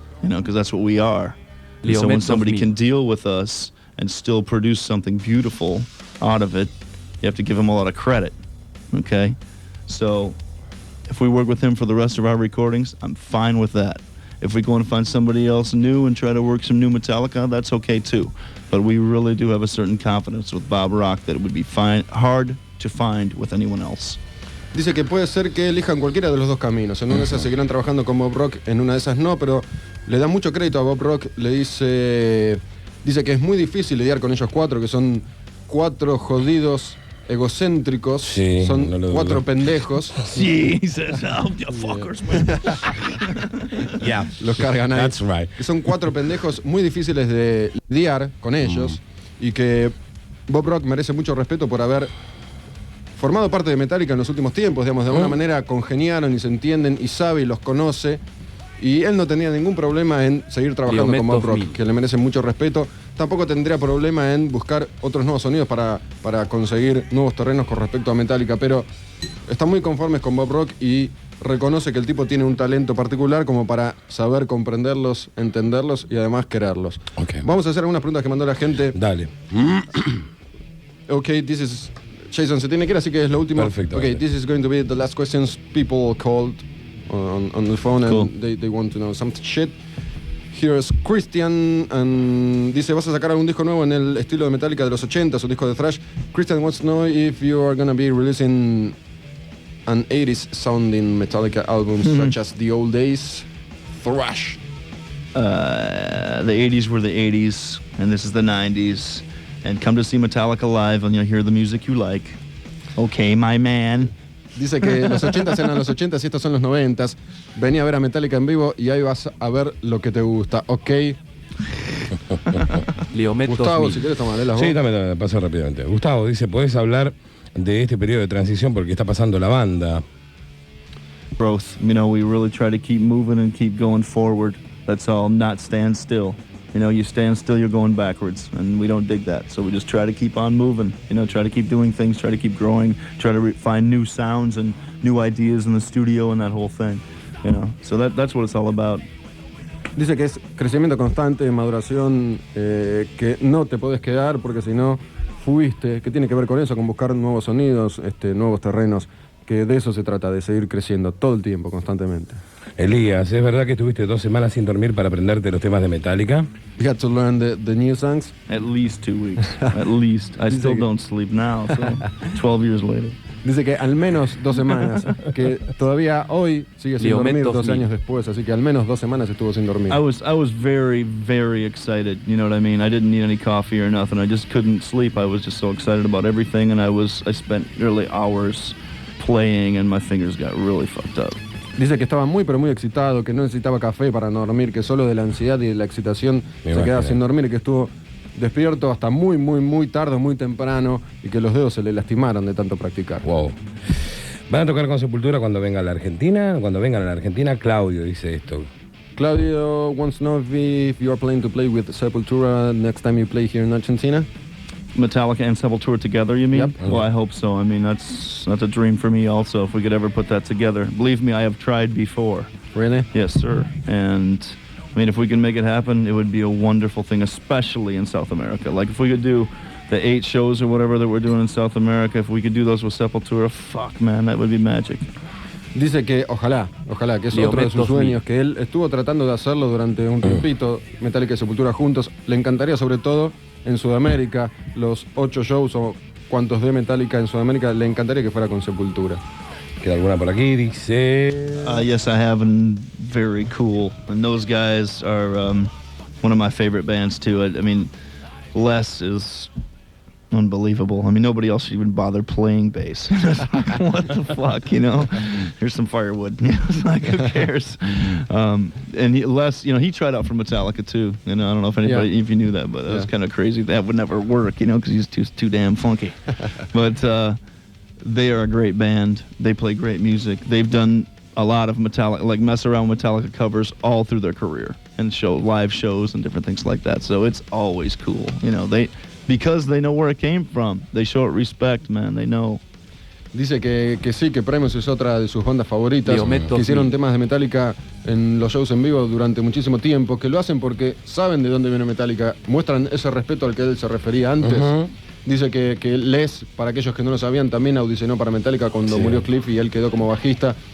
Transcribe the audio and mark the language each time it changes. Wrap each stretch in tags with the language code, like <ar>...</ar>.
<en>You know, because that's what we are. And so when somebody can deal with us and still produce something beautiful out of it, you have to give him a lot of credit. Okay? So if we work with him for the rest of our recordings, I'm fine with that. If we go and find somebody else new and try to work some new Metallica, that's okay too. But we really do have a certain confidence with Bob Rock that it would be hard to find with anyone else.</en> <es>Dice que puede ser que elijan cualquiera de los dos caminos. En una de esas seguirán trabajando con Bob Rock, en una de esas no, pero le da mucho crédito a Bob Rock. Le dice que es muy difícil lidiar con ellos cuatro, que son 4 jodidos egocéntricos, sí, son no 4 pendejos. Sí,</es> <en>says, oh, you fuckers, man. Yeah,</en> <es>los cargan ahí.</es> <en>That's right.</en> <es>Que son 4 pendejos muy difíciles de lidiar con ellos y que Bob Rock merece mucho respeto por haber formado parte de Metallica en los últimos tiempos, digamos, de alguna manera congeniaron y se entienden y sabe y los conoce, y él no tenía ningún problema en seguir trabajando con Bob Rock, que le merece mucho respeto. Tampoco tendría problema en buscar otros nuevos sonidos para conseguir nuevos terrenos con respecto a Metallica, pero están muy conformes con Bob Rock y reconoce que el tipo tiene un talento particular como para saber comprenderlos, entenderlos y además quererlos.</es> <en>Okay.</en> <es>Vamos a hacer algunas preguntas que mandó la gente. Dale.</es> <en>Ok, this is...</en> <es>Jason se tiene que ir, así que es lo último. Perfecto.</es> <en>Okay, this is going to be the last questions. People called on the phone and cool. they want to know some shit. Here's Christian, and</en> <es>dice, ¿vas a sacar algún disco nuevo en el estilo de Metallica de los 80s, un disco de thrash?</es> <en>Christian wants to know if you are going to be releasing an 80s sounding Metallica album, such as The Old Days, thrash. The 80s were the 80s, and this is the 90s. And come to see Metallica live, and you'll hear the music you like. Okay, my man.</en> <es>Dice que los 80s eran los 80s y estos son los 90s. Vení a ver a Metallica en vivo y ahí vas a ver lo que te gusta. Ok. Gustavo, si quieres tomar la voz. Sí, dame, paso rápidamente. Gustavo dice, ¿podés hablar de este periodo de transición porque está pasando la banda?</es> <en>Growth. You know, we really try to keep moving and keep going forward. That's all, not stand still. You know, you stand still, you're going backwards, and we don't dig that. So we just try to keep on moving, you know, try to keep doing things, try to keep growing, try to find new sounds and new ideas in the studio and that whole thing, you know. So that's what it's all about.</en> <es>Dice que es crecimiento constante, maduración, que no te podés quedar porque si no, fuiste, que tiene que ver con eso, con buscar nuevos sonidos, nuevos terrenos, que de eso se trata, de seguir creciendo todo el tiempo, constantemente. Elías, ¿es verdad que estuviste 2 semanas sin dormir para aprenderte los temas de Metallica?</es> <en>You had to learn the new songs. At least 2 weeks. At least. I still don't sleep now, so 12 years later.</en> <es>Dice que al menos 2 semanas, que todavía hoy sigue sin dormir 12 años después, así que al menos 2 semanas estuvo sin dormir.</es> <en>I was very, very excited, you know what I mean? I didn't need any coffee or nothing, I just couldn't sleep, I was just so excited about everything, and I spent nearly hours playing, and my fingers got really fucked up.</en> <es>Dice que estaba muy pero muy excitado, que no necesitaba café para no dormir, que solo de la ansiedad y de la excitación se quedaba sin dormir y que estuvo despierto hasta muy tarde, muy temprano, y que los dedos se le lastimaron de tanto practicar.</es> <en>Wow.</en> <es>¿Van a tocar con Sepultura cuando venga a la Argentina? Cuando vengan a la Argentina, Claudio dice esto.</es> <en>Claudio wants to know if you are planning to play with Sepultura next time you play here in Argentina. Metallica and Sepultura together, you mean? Yep. Well, I hope so. I mean, that's a dream for me also, if we could ever put that together. Believe me, I have tried before. Really? Yes, sir. And I mean, if we can make it happen, it would be a wonderful thing, especially in South America. Like, if we could do the 8 shows or whatever that we're doing in South America, if we could do those with Sepultura, fuck, man, that would be magic.</en> <es>Dice que ojalá, que es otro de sus sueños, que él estuvo tratando de hacerlo durante un tiempito, Metallica y Sepultura juntos. Le encantaría, sobre todo en Sudamérica, los 8 shows o cuantos de Metallica en Sudamérica, le encantaría que fuera con Sepultura. ¿Queda alguna por aquí? Dice...</es> <en>Yes, I have, and very cool. And those guys are one of my favorite bands, too. I mean, Les is unbelievable. I mean, nobody else should even bother playing bass. What the fuck, you know? Here's some firewood. It's like, who cares? And Les, you know, he tried out for Metallica, too. You know, I don't know if anybody, if you knew that, but that was kind of crazy. That would never work, you know, because he's too damn funky. But they are a great band. They play great music. They've done a lot of Metallica, like mess around Metallica covers all through their career and live shows and different things like that. So it's always cool. You know, because they know where it came from. They show it respect, man. They know.</en> <es>Dice que sí, que Primus es otra de sus bandas favoritas, que hicieron temas de Metallica en los shows en vivo durante muchísimo tiempo, que lo hacen porque saben de dónde viene Metallica, muestran ese respeto al que él se refería antes. Dice que Les, para aquellos que no lo sabían, también audicionó para Metallica cuando murió Cliff y él quedó como bajista.</es>